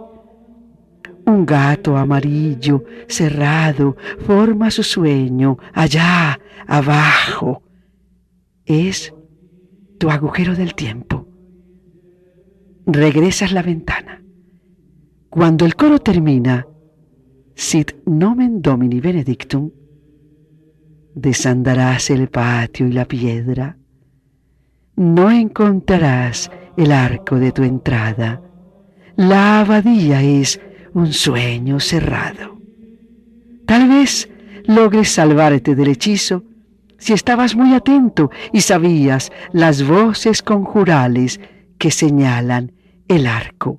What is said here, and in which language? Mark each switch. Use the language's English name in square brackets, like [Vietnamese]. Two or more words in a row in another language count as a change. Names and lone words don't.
[Spanish] Un gato amarillo, cerrado, forma su sueño, allá, abajo. Es tu agujero del tiempo. Regresas la ventana. Cuando el coro termina, [Latin] sit nomen Domini benedictum, [Spanish] desandarás el patio y la piedra. No encontrarás el arco de tu entrada. La abadía es un sueño cerrado. Tal vez logres salvarte del hechizo si estabas muy atento y sabías las voces conjurales que señalan el arco.